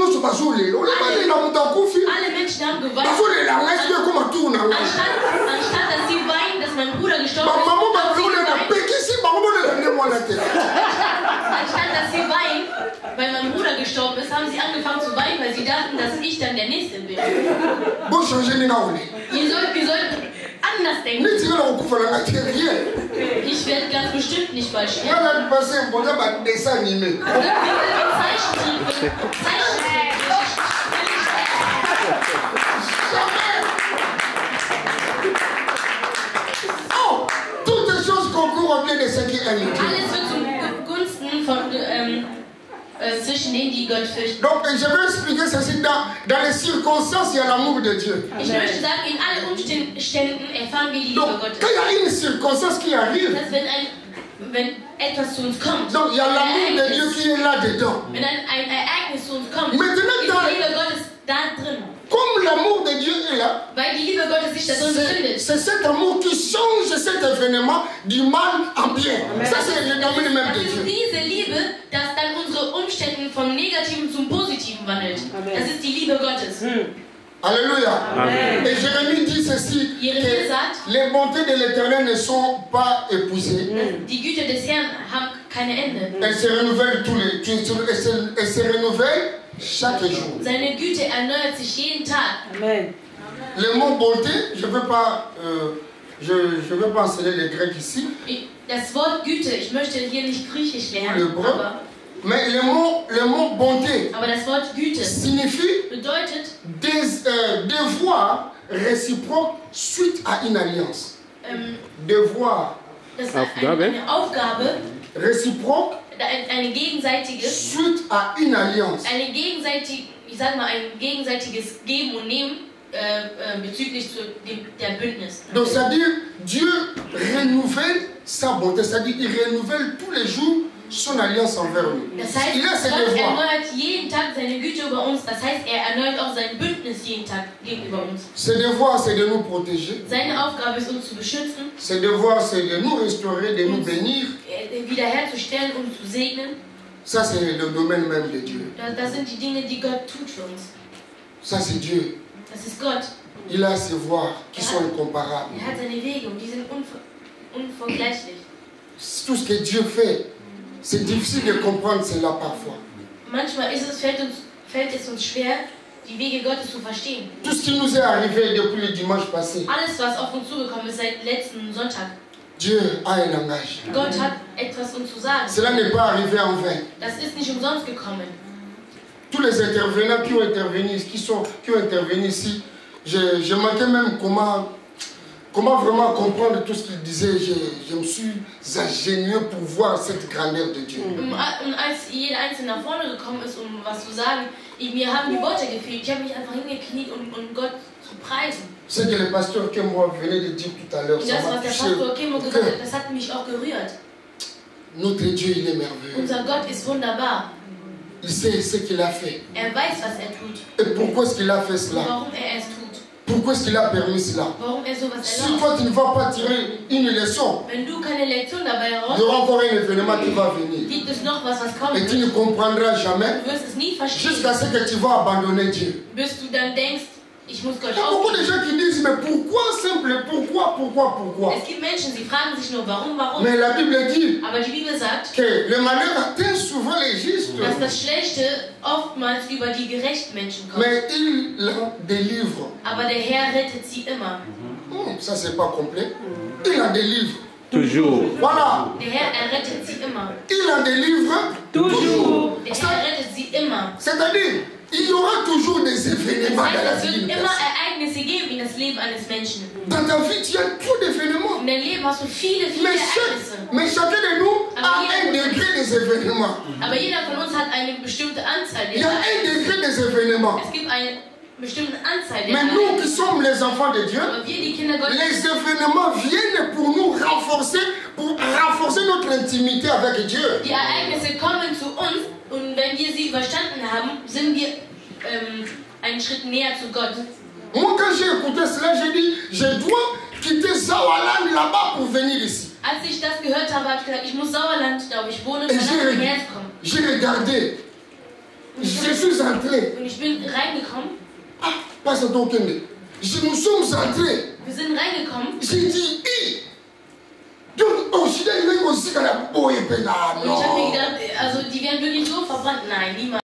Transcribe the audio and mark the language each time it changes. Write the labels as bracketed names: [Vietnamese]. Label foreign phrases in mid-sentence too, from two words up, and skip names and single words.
[German] Alle Menschen haben geweint. Anstatt dass sie weinen, dass mein Bruder gestorben ist, anstatt dass sie weinen, weil mein Bruder gestorben ist, haben sie angefangen zu weinen, weil sie dachten, dass ich dann der Nächste bin. Wir sollten anders denken. Ich werde ganz bestimmt nicht bald sterben. [French] Oh, toutes choses concourent au bien de ceux qui aiment Dieu. [German] Alles wird zum Gunsten zwischen denen, die Gott fürchten. [French] Donc, je vais expliquer ceci. Dans les circonstances, il y a l'amour de Dieu. [German] Ich möchte sagen, in allen Umständen erfahren wir die Liebe [French] Donc, [German] Gottes. [French] quand il y a une circonstance qui arrive, [German] Das heißt, wenn etwas zu uns kommt, [French] donc il y a l'amour de Dieu qui est là-dedans. [German] wenn ein Ereignis zu uns kommt, [French] Maintenant, [German] ist die Liebe Gottes da drin. [French] Comme l'amour de Dieu est là, [German] Weil die Liebe Gottes sich da drin befindet. [French] c'est cet amour qui change cet événement du mal en bien. Ça, c'est le domaine même [German] Das [French] de [German] ist [French] Dieu. [German] diese Liebe, dass dann unsere Umstände vom Negativen zum Positiven wandelt. Amen. Das ist die Liebe Gottes. Alléluia. Amen. [French] Et Jérémie dit ceci, [German] Jérémie sagt, [French] que les bontés de l'Éternel ne sont pas épuisées. [German] die Güter des Herrn haben keine Ende. [French] Elles se renouvellent elles se renouvellent chaque jour. [German] Seine Güte erneuert sich jeden Tag. Amen. [French] Le mot bonté, je ne veux pas enseigner les Grecs ici, [German] Das Wort Güte, ich möchte hier nicht Griechisch [French] le [German] lernen, [French] brun, mais le mot bonté [German] aber das Wort Güte [French] signifie [German] bedeutet [French] devoir réciproque suite à une alliance. Devoir [German] das ist eine Aufgabe, [French] réciproque [German] eine gegenseitige, [French] suite à une alliance. [German] ich sag mal, ein gegenseitiges Geben und Nehmen bezüglich der Bündnis. [French] Donc c'est-à-dire Dieu renouvelle sa bonté, c'est-à-dire il renouvelle tous les jours son alliance envers nous. [German] Das heißt, [French] Il a ses [German] Gott [French] devoirs. [German] erneuert jeden Tag seine Güte über uns. Das heißt, er erneuert auch sein Bündnis jeden Tag gegenüber uns. [French] Ses devoirs, c'est de nous protéger. [German] Seine Aufgabe ist, uns zu beschützen, [French] Ses devoirs, c'est de nous restaurer, de nous bénir. [German] wiederherzustellen und zu segnen. [French] Ça, c'est le domaine même de Dieu. [German] Das sind die Dinge, die Gott tut für uns. [French] Ça, c'est Dieu. [German] Das ist Gott. [French] Il a ses voies qui sont incomparables. [German] Er hat seine Wege und die sind unvergleichlich. [French] Tout ce que Dieu fait, c'est difficile de comprendre cela parfois. [German] Manchmal fällt es uns schwer, die Wege Gottes zu verstehen. [French] Tout ce qui nous est arrivé depuis le dimanche passé, [German] Alles, was auf uns zugekommen ist seit letzten Sonntag, [French] Dieu a un langage. [German] Gott hat etwas uns zu sagen. [French] Cela n'est pas arrivé en vain. [German] Das ist nicht umsonst gekommen. [French] Tous les intervenants qui ont intervenu ici, je manquais même comment vraiment comprendre tout ce qu'ils disaient. Je me suis ingénieux pour voir cette grandeur de Dieu. [German] Und als jeder Einzelne nach vorne gekommen ist, um was zu sagen, mir haben die Worte gefehlt. Ich habe mich einfach hingekniet, um Gott zu preisen. [French] Ce que le pasteur Kemwa venait de dire tout à l'heure, [German] Und [French] ça [German] das, [French] m'a [German] was der [French] touché. [German] Pastor Kimo gesagt hat, das hat mich auch gerührt. [French] Notre Dieu, il est merveilleux. [German] Unser Gott ist wunderbar. [French] Il sait ce qu'il a fait. [German] Weiß, was tut. [French] Et pourquoi est-ce qu'il a fait [German] Und [French] cela? [German] warum es tut. [French] Pourquoi est-ce qu'il a permis cela? [German] Warum sowas [French] Si [German] erlaubt. [French] toi tu ne vas pas tirer une leçon, [German] Wenn du keine Lektion dabei [French] il y [German] heraus, [French] aura encore un événement qui va venir. [German] gibt es noch was kommen [French] Et tu [German] wird. [French] ne comprendras jamais [German] Du wirst es nie verstehen, [French] jusqu'à ce que tu vas abandonner Dieu. [German] bis du dann denkst, ich muss Gott [French] Il y a beaucoup de [German] aufgeben. [French] gens qui disent, mais pourquoi simple? Pourquoi? [German] Es gibt Menschen, sie fragen sich nur, warum. [French] Mais la Bible dit [German] Aber die Bibel sagt, [French] que le malheur atteint souvent les justes, [German] dass das Schlechte oftmals über die gerechten Menschen kommt. [French] mais il en délivre. [German] Aber der Herr rettet sie immer. [French] Ça, c'est pas complet. Il en délivre. Toujours. Voilà. [German] Der Herr errettet sie immer. [French] Il en délivre Toujours. [German] Der Herr rettet sie immer. [French] C'est-à-dire, il y aura toujours des [German] Das [French] événements dans la [German] heißt, es [French] vie [German] wird [French] d'une [German] immer [French] personne. [German] Ereignisse geben in das Leben eines Menschen. [French] Dans ta vie, tu as trop d'événements. [German] In deinem Leben hast du viele Ereignisse. [French] Mais chacun de nous a un degré des événements. [German] Aber jeder von uns hat eine bestimmte Anzahl [French] Il y [German] der [French] a un [German] Ereignisse. [French] degré des événements. [German] Es gibt eine bestimmte Anzahl der [French] Mais nous qui [German] Ereignisse. [French] sommes les enfants de Dieu, [German] Aber wir, die Kinder Gottes, [French] les événements viennent pour nous renforcer, pour renforcer notre intimité avec Dieu. [German] die Ereignisse kommen zu uns und wenn wir sie verstanden haben, sind wir einen Schritt näher zu Gott. [French] Moi, quand j'ai écouté cela, j'ai dit, je dois quitter Zawalan là-bas pour venir ici. [German] Als ich das gehört habe, habe ich gesagt, ich muss Sauerland, da wo ich wohne, [French] Et [German] verlassen, hierher zu kommen. [French] j'ai regardé. Je suis entré. [German] Und ich bin reingekommen. [French] Ah, pas ça, donc, nous sommes entrés. [German] Wir sind reingekommen. [French] J'ai dit, donc, oh, je suis allé aussi dans la boue et [German] Und ich habe mir gedacht, also die werden wirklich so verbrannt. Nein, niemals.